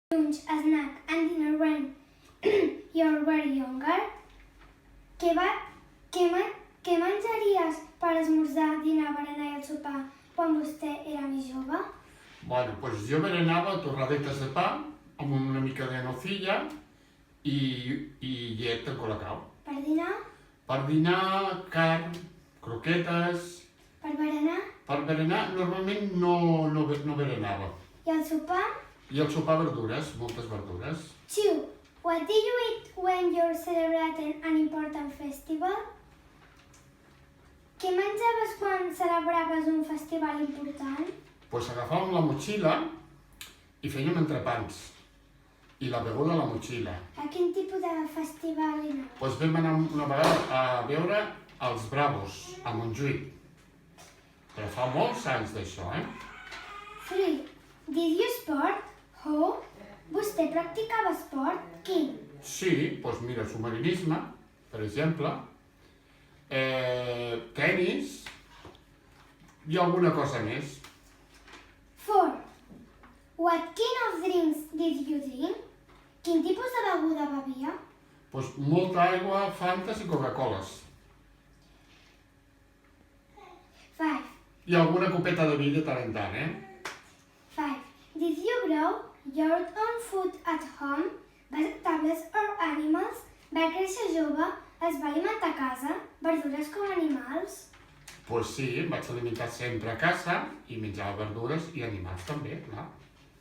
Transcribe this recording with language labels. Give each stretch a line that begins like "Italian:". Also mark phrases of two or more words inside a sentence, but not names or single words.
English: lunch, snack, and dinner when you were younger?
Catalan: Què menjaries per esmorzar, dinar, berenar i el sopar quan vostè era més jove? Bueno, doncs jo berenava torradetes de pa amb una mica de nocilla i llet amb colacao. Per dinar? Per dinar, carn, croquetes... Per berenar? Per berenar normalment no berenava. I el sopar? I el sopar verdures, moltes verdures. 2.
English: What do you eat when you're celebrating an important festival?
Catalan: Què menjaves quan celebraves un festival important? Doncs agafàvem la motxilla i fèiem entrepans. I la beguda a la motxilla. A quin tipus de festival anaves? Doncs vam anar una vegada a veure els Bravos, a Montjuïc. Però fa molts anys d'això, 3.
English: Did you sport? How?
Catalan: Vostè practicava esport? Quin? Sí, doncs mira, submarinisme, per exemple, tenis i alguna cosa més. 4.
English: What kind of drinks did you drink?
Catalan: Quin tipus de beguda bevia? Doncs molta aigua, Fantes i Coca-Coles. 5. I alguna copeta de vi de tant en tant, 5.
English: Did you grow your own food at home? Vegetables or animals?
Catalan: Va créixer jove? Es va alimentar a casa? Verdures com animals? Doncs sí, em vaig alimentar sempre a casa i menjava verdures i animals també, clar.